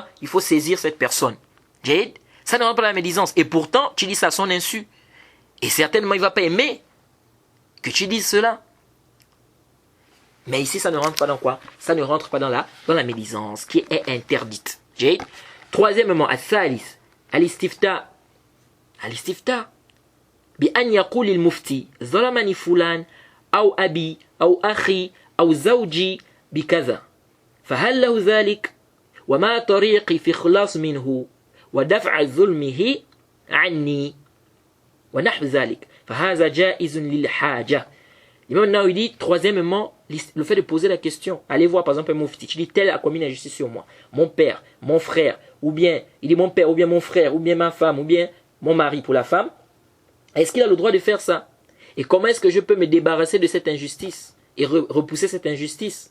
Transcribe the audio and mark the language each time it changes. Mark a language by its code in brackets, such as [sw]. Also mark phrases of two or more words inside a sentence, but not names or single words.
[fr] Il faut saisir cette personne. Ça ne rentre pas dans la médisance. Et pourtant, tu dis ça à son insu. Et certainement, il ne va pas aimer que tu dises cela. Mais ici, ça ne rentre pas dans quoi? Ça ne rentre pas dans la médisance, qui est interdite. Troisièmement, [ar] الثالث، الاستفتاء. Al-istifta. بأن يقول للمفتي ظلمني فلان أو أبي أو أخي أو زوجي بكذا فهل له ذلك وما طريقي في خلاص منه ودفع ظلمه عني ونحو ذلك فهذا جائز للحاجة. [fr] L'imam Nawawi dit troisièmement le fait de poser la question. Allez voir par exemple un mufti, tu dis tel a commis une injustice sur moi, mon père, mon frère, ou bien il dit mon père ou bien mon frère ou bien ma femme ou bien mon mari pour la femme. Est-ce qu'il a le droit de faire ça? Et comment est-ce que je peux me débarrasser de cette injustice et repousser cette injustice?